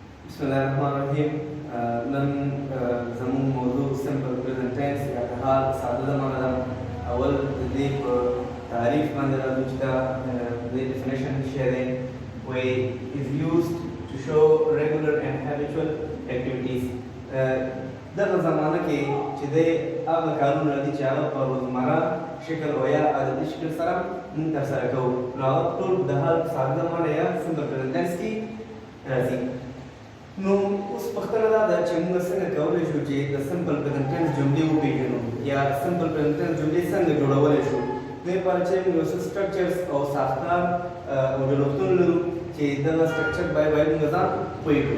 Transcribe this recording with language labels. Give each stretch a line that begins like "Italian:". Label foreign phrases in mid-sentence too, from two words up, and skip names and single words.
Arabic: بسم الله الرحمن الرحيم.
Pashto: نن زمون موضوع
English: simple present tense
Pashto: یا د حال ساده زمانه ده. اول د دې په تعریف باندې راځو چې دا د definition څه دی.
English: وی is used to show regular and habitual activities.
Pashto: دغه زمانه کې چې د هغه کارونه راځي چې هغه په روزمره شکل او یا عادتي شکل سره موږ ترسره کوو، نو هغه ټول د حال ساده زمانه یا
English: simple present tense
Pashto: کې راځي. نو اوس پوښتنه دا ده چې موږ څنګه کولی شو چې د
English: simple present tense
Pashto: جملې وپېژنو یا
English: simple present tense
Pashto: جملې څنګه جوړولی شو. دې لپاره چې موږ یو څه سټرکچرز او ساختار او جوړښتونه لرو چې دغه سټرکچر باید موږ ځان پوه کړو.